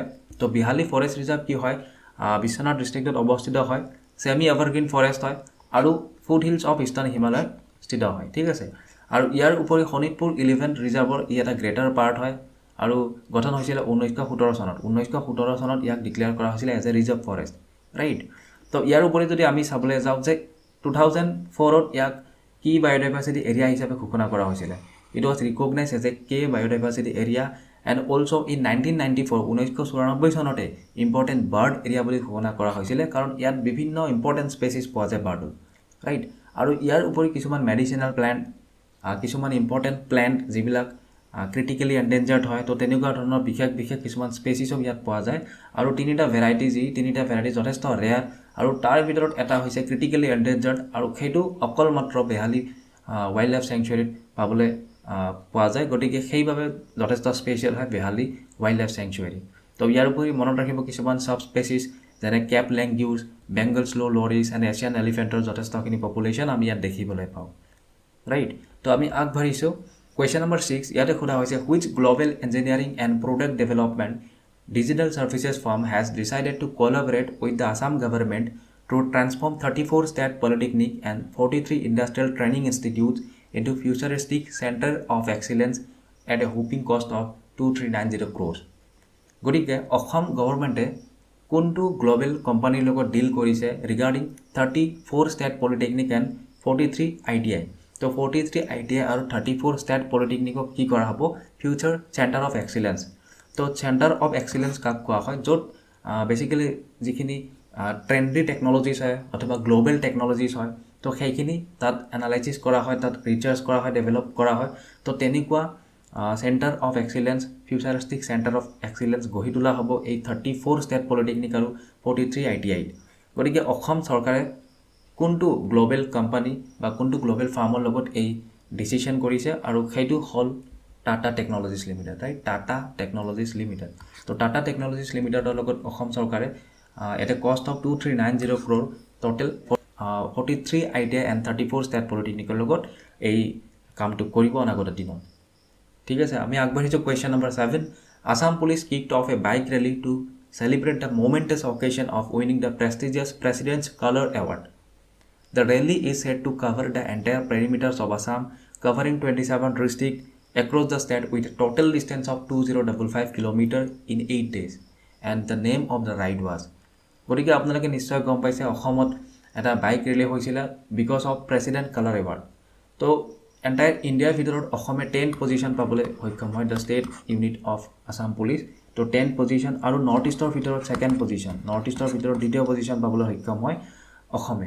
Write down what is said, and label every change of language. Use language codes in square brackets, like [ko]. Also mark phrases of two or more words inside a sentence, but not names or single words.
[as] তো বিহালী ফৰেষ্ট ৰিজাৰ্ভ কি হয় বিশ্বনাথ ডিস্ট্ৰিক্টত অৱস্থিত হয় [en] semi evergreen forest [as] হয় আৰু [en] foot hills of Eastern Himalaya [as] স্থিত হয় ঠিক আছে আৰু ইয়াৰ উপৰি খনিতপুৰ 11 ৰিজাৰ্ভৰ ই এটা [en] greater part [as] হয় আৰু গঠন হৈছিল 1917 চনত ইয়াক ডিক্লেয়াৰ কৰা হৈছিল [en] as a reserve forest right [as] তো ইয়াৰ উপৰি যদি আমি চাবলৈ যাওঁ যে 2004 ত ইয়াক কি [en] biodiversity area [as] হিচাপে ঘোষণা কৰা হৈছিল [en] it was recognized as a key biodiversity area and also in [as] 1994 চনতে [en] important bird area [as] বুলি ঘোষণা কৰা হৈছিল কাৰণ ইয়াত বিভিন্ন [en] important species [as] পোৱা যায় বাৰ্ড ৰাইট আৰু ইয়াৰ উপৰি কিছুমান [en] medicinal plant [as] কিছুমান [en] important plant [as] যিবিলাক [en] critically endangered [as] হয় তো তেনেকুৱা ধৰণৰ বিশেষ কিছুমান স্পেচিছ ইয়াত পোৱা যায় আৰু তিনিটা ভেৰাইটি যথেষ্ট ৰেয়াৰ আৰু তাৰ ভিতৰত এটা হৈছে [en] critically endangered [as] আৰু সেইটো অকল মাত্ৰ বেহালী ওয়াইল্ডলাইফ স্যাংচুয়াৰিত পাবলৈ পোৱা যায় গতিকে সেইভাবে যথেষ্ট স্পেশাল হয় বেহালী ওয়াইল্ডলাইফ স্যাংচুয়াৰি তো ইয়াৰ উপৰি মনত ৰাখিব কিছুমান [en] sub species [as] যেনে [en] capped langurs Bengal slow loris and Asian elephant [as] যথেষ্টখিনি পপুলেশ্যন আমি ইয়াত দেখিবলৈ পাওঁ ৰাইট তো আমি আগবাঢ়িছো [en] Question number 6 [as] ইয়াতে খোদা হৈছে [en] which global engineering and product development digital services firm has decided to collaborate with the Assam government to transform 34 state polytechnic and 43 industrial training institutes into futuristic center of excellence at a whopping cost of 2390 crores [as] গতিকে অসম গভৰ্ণমেণ্টে কোনটো গ্লোবাল কোম্পানীৰ লগত ডিল কৰিছে [en] regarding 34 state polytechnic and 43 ITI [as] তো 43 ITI আৰু [en] 34 state polytechnic [as] কি কৰা হ'ব [en] future center of excellence [as] তো [en] center of [as] excellence কাক কোৱা হয় যত বেসিক্যালি যিখিনি [en] trendy technologies [as] হয় অথবা [en] global technologies [as] হয় তো সেইখিনি তাত এনালাইসিস কৰা হয় তাত ৰিচাৰ্জ কৰা হয় ডেভেলপ কৰা হয় তো তেনেকুৱা [en] center of excellence futuristic center of excellence [as] গঢ়ি তোলা হ'ব এই 34 [en] state polytechnic [as] আৰু 43 ITI গতিকে অসম চৰকাৰে কোনটো [en] global company [as] বা কোনটো [en] global firm [as] লগত এই ডিসিশন কৰিছে আৰু সেইটো হল টাটা টেকনলজিজ লিমিটেড ৰাইট টাটা টেকনলজিজ লিমিটেড তো টাটা টেকনলজিজ লিমিটেডৰ লগত অসম চৰকাৰে [en] at a cost of 2390 crore total 43 ITI and 34 state polytechnic [as] লগত এই কামটো কৰিব অনাগত দিনত ঠিক আছে আমি আগবাঢ়িছো [en] question number 7 Assam Police kicked off a bike rally to celebrate the momentous occasion of winning the prestigious President's Color Award The rally is said to cover the entire perimeters of Assam covering 27 districts across the state with a total distance of 2055 km in 8 days and the name of the ride was [as] গতিকে আপোনালোকে নিশ্চয় গম পাইছে অসমত এটা বাইক ৰেলি হৈছিল [en] because of President Color Award তো entire India [as] ভিতৰত অসমে [en] 10th position [as] পাবলৈ সক্ষম হয় [en] the state unit of Assam Police [as] তো [en] 10th position [as] আৰু নৰ্থ ইষ্টৰ ভিতৰত [en] 2nd position [as] নৰ্থ ইষ্টৰ ভিতৰত 2য় পজিশ্যন পাবলৈ সক্ষম হয় অসমে